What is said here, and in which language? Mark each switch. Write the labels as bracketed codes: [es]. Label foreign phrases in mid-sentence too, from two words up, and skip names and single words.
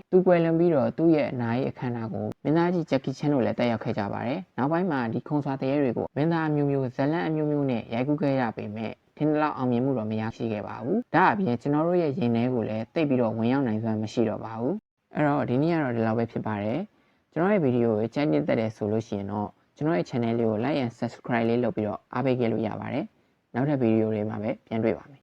[my] သူကွယ်လွန်ပြီးတော့သူ့ရဲ့အနာရေးအခမ်းအနားကိုမင်းသားကြီးဂျက်ကီချန်တို့လည်းတက်ရောက်ခဲ့ကြပါတယ်နောက်ပိုင်းမှာဒီခုံစွာတရေတွေကိုမင်းသားအမျိုးမျိုးဇလန်အမျိုးမျိုးနဲ့ရိုက်ကူးခဲ့ရပေမဲ့ထင်းလောက်အောင်မြင်မှုတော့မရရှိခဲ့ပါဘူးဒါအပြင်ကျွန်တော်တို့ရဲ့ရင်ထဲကိုလည်းတိတ်ပြီးတော့ဝင်ရောက်နိုင်စွမ်းမရှိတော့ပါဘူးအဲ့တော့ဒီနေ့ကတော့ဒီလောက်ပဲဖြစ်ပါတယ်ကျွန်တော်ရဲ့ဗီဒီယိုကိုကြိုက်နှစ်သက်တယ်ဆိုလို့ရှိရင်တော့ကျွန်တော်ရဲ့ channel လေးကို [en] like and subscribe [my] လေးလုပ်ပြီးတော့အားပေးခဲ့လို့ရပါတယ်နောက်ထပ်ဗီဒီယိုတွေမှာပဲပြန်တွေ့ပါမယ်